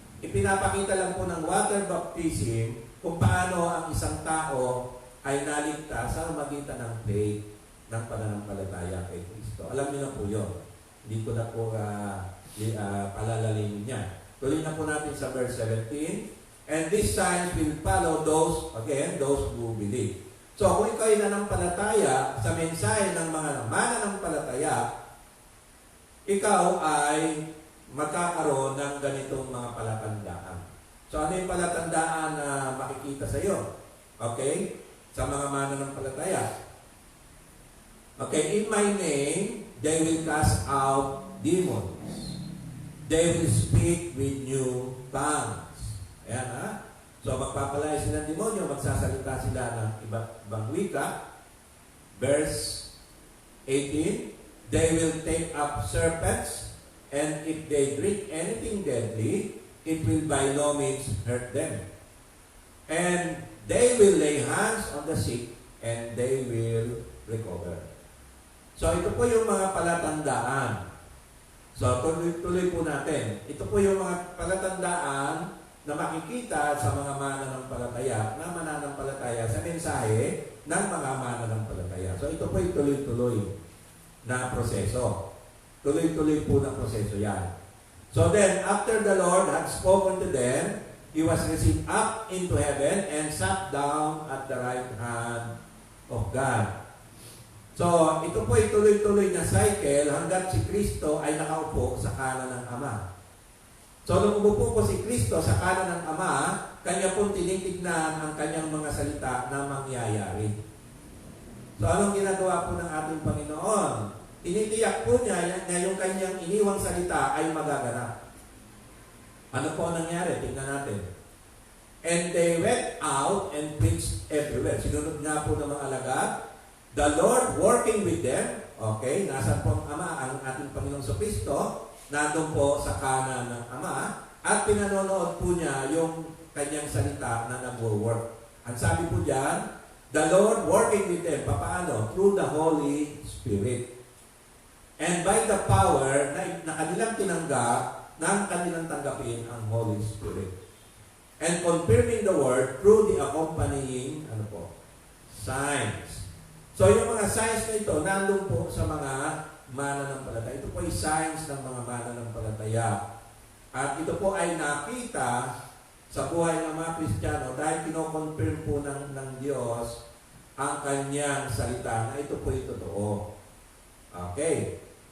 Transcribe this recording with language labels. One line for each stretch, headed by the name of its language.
Filipino: Ipinapakita lang po ng water baptism kung paano ang isang tao ay naligtas sa magitan ng faith ng pananampalataya kay Kristo. Alam niyo na po yun. Hindi ko na po palalalimin niya. Tuloy na po natin sa verse 17.
English: And these signs will follow those who believe.
Filipino: So, kung ikaw ay nanampalataya sa mensahe ng mga mananampalataya, ikaw ay magkakaroon ng ganitong mga palatandaan. So, ano yung palatandaan na makikita sa iyo? Okay? Sa mga mananampalataya.
English: Okay, in my name, they will cast out demons. They will speak with new tongues.
Filipino: Ayan, ha? So, magpapalaya sila ng demonyo, magsasalita sila ng iba't ibang wika.
English: Verse 18, they will take up serpents, and if they drink anything deadly, it will by no means hurt them. And they will lay hands on the sick, and they will recover.
Filipino: So, ito po yung mga palatandaan. So, tuloy po natin. Ito po yung mga palatandaan na makikita sa mga mananampalataya na mananampalataya sa mensahe ng mga mananampalataya. So, ito po yung tuloy-tuloy na proseso. Tuloy-tuloy po na proseso yan.
English: So then, after the Lord had spoken to them, He was received up into heaven and sat down at the right hand of God.
Filipino: So, ito po ay tuloy-tuloy na cycle hanggat si Kristo ay nakaupo sa kanan ng Ama. So, nung umupo po si Kristo sa kanan ng Ama, kanya pong tinitignan ang kanyang mga salita na mangyayari. So, anong ginagawa po ng ating Panginoon? Tinitiyak po niya na yung kanyang iniwang salita ay magaganap. Ano po ang nangyari? Tingnan natin.
English: And they went out and preached everywhere.
Filipino: Sinunod nga po ng mga alagad.
English: The Lord working with them.
Filipino: Okay, nasa po ang Ama, ang ating Panginoong Kristo, nandun po sa kanan ng Ama, at pinanonood po niya yung kanyang salita na nag-work. Ang sabi po diyan,
English: the Lord working with them.
Filipino: Paano?
English: Through the Holy Spirit. And by the power
Filipino: na kanilang tinanggap, nang kanilang tanggapin ang Holy Spirit.
English: And confirming the word through the accompanying signs.
Filipino: So yung mga signs na ito, nandun po sa mga mananampalataya. Ito po ay signs ng mga mananampalataya. At ito po ay nakita sa buhay ng mga Kristiyano dahil kinoconfirm po ng Diyos ang kanyang salita na ito po ay totoo. Okay.